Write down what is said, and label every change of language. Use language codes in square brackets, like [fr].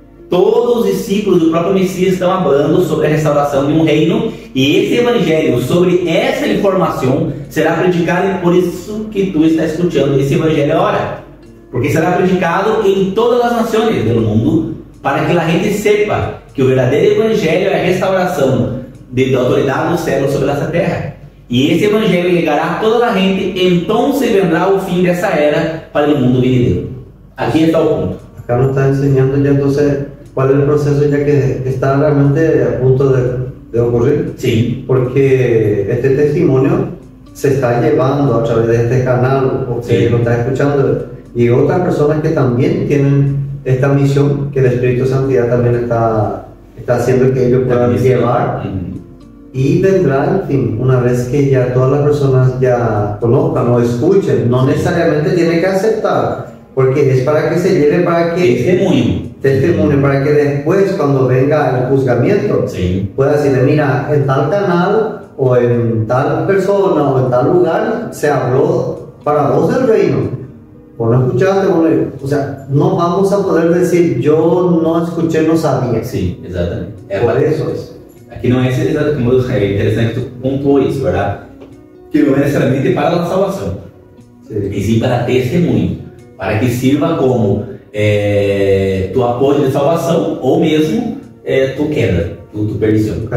[pt] Todos os discípulos do próprio Messias estão falando sobre a restauração de um reino, e esse evangelho, sobre essa informação, será predicado, e por isso que tu está escutando esse evangelho agora, porque será predicado em todas as nações do mundo, para que a gente sepa que o verdadeiro evangelho é a restauração da autoridade do céu sobre essa terra. E esse evangelho chegará a toda a gente, então se vendrá o fim dessa era para o mundo venidero. Aqui está o ponto. [es] Acá nos está enseñando ya entonces cuál es el proceso ya que está realmente a punto de ocurrir. Sí. Porque este testimonio se está llevando a través de este canal, porque lo está escuchando, y otras personas que también tienen esta misión que el Espíritu Santo ya también está haciendo que ellos puedan llevar. Y vendrá, en fin, una vez que ya todas las personas ya conozcan o escuchen, no necesariamente tienen que aceptar, porque es para que se lleve, para que testimonio, para que después, cuando venga el juzgamiento, pueda decirle, mira, en tal canal o en tal persona o en tal lugar se habló para vos del reino. O no escuchaste, o sea, no vamos a poder decir, yo no escuché, no sabía. Sí, exactamente. Por eso es. [pt] Aqui não é exatamente como é interessante que tu pontuou isso, verdade? Que não é necessariamente para a salvação, e sim para testemunho, para que sirva como tu apoio de salvação ou mesmo tu queda, tu perdição.